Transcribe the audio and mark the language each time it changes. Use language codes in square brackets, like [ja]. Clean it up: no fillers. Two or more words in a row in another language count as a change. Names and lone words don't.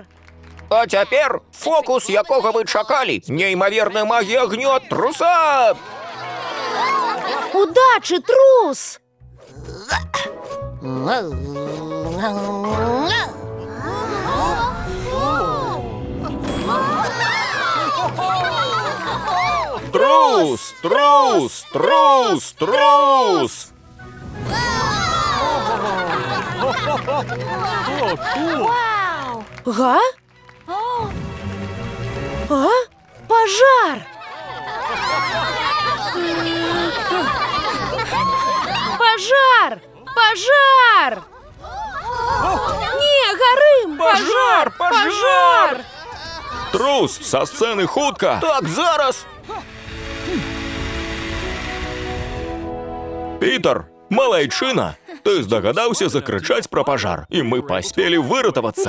[be] А цяпер фокус, якога вы чакалі. Неймаверная магія агню ад труса! Удачы, трус! Трус, трус, трус, трус! Га? [ru] А? Пожар! Пожар! Пожар! Не, [be] гарым! Пажар, [ru] Пожар! [be] Трус, са сцэны хутка! Так, зараз! Пітер, малайчына, ты здагадаўся закрычаць пра пажар, і мы паспелі выратавацца.